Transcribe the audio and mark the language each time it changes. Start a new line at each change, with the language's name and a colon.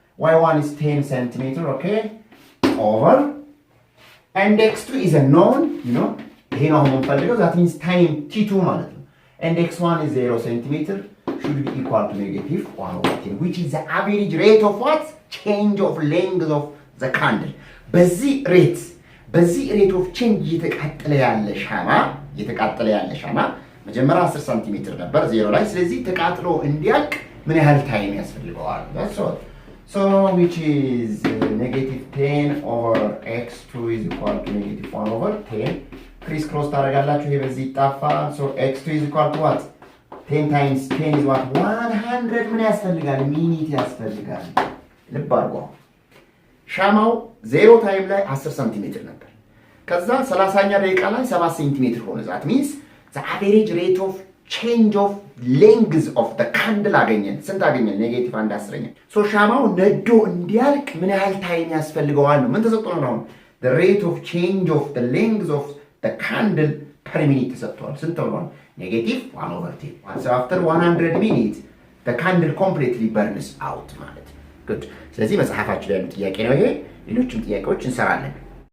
English: y1 is 10 centimeter. okay, over and x2 is a known, you know,
Amharic: ይሄ ነው የምንፈልገው
English: that means time t2 ማለት ነው. and x1 is 0 centimeter should be equal to negative 1 over 10 which is the average rate of what? change of length of the candle.
Amharic: በዚህ ሬት ኦፍ ቼንጅ እየተቃጠለ ያለ ሻማ መጀመሪያ 10 ሰንቲሜትር ነበር 0 ላይ። ስለዚህ ተቃጥሎ እንዲያልቅ ምን ያህል ታይም ያስፈልገዋል?
English: that's all. so which is negative 10 over x2 is equal to negative 1 over 10.
Amharic: ክሪስ ክሮስ ታደርጋላችሁ። ይሄ በዚህ ይጣፋል። so x2 is equal to what?
English: 10 times 10 is what?
Amharic: 100 ምን ያስፈልጋል? ሚኒት ያስፈልጋል። ልብ አድርጉ። ሻማው 0 ታይም ላይ 10 ሴንቲሜትር ነበር። ከዛ 30ኛ ደቂቃ ላይ 7 ሴንቲሜትር ሆነ።
English: that means the average rate of change of length of the candle
Amharic: አገኘን። ስንት አገኘን? ኔጌቲቭ 1/10ኛ። ሶ ሻማው ነዶ እንዲያልቅ ምን ያህል ታይም ያስፈልገዋል ነው። ምን ተሰጥቶናል አሁን?
English: the rate of change of the length of the candle per minute
Amharic: ተሰጥቷል። ስንት ተብሏል? ኔጌቲቭ 1/10.
English: so after 100 minutes the candle completely burns out
Amharic: ማለት ነው። good ስለዚህ መጽሐፋችን ላይ ያለው ጥያቄ ነው ይሄ። ሌሎችም ጥያቄዎች እንሰራለን።